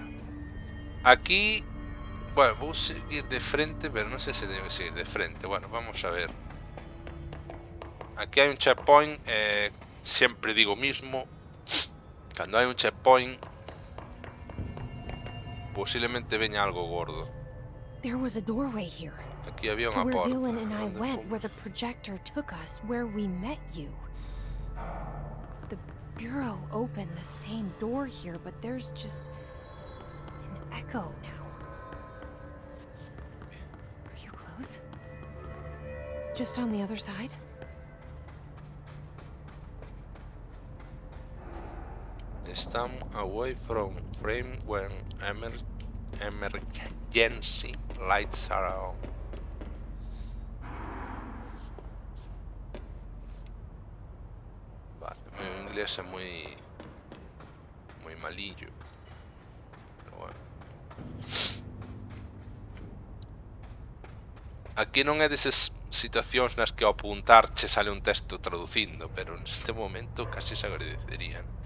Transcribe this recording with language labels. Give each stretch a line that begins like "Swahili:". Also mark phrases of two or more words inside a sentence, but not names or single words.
Galician: Aquí, bueno, vou seguir de frente, pero non sei se debe seguir de frente.
Spanish: Bueno, vamos a ver.
Galician: Aquí hai un checkpoint, sempre digo mismo, cando hai un checkpoint posiblemente veña algo gordo.
English: There was a doorway here.
Spanish: Aquí había
English: To
Galician: unha
English: where
Galician: porta.
English: Dylan and I
Galician: Onde
English: went,
Galician: fomos?
English: where the projector took us, where we met you. The Bureau opened the same door here, but there's just an echo now. Are you close? Just on the other side? Stand away from frame when emergency lights are on.
Galician: Vale, meu inglés é moi malillo.
Spanish: Pero bueno.
Galician: Aquí non é desas situacións nas que ao apuntar che sale un texto traducindo, pero neste momento casi se agradecerían.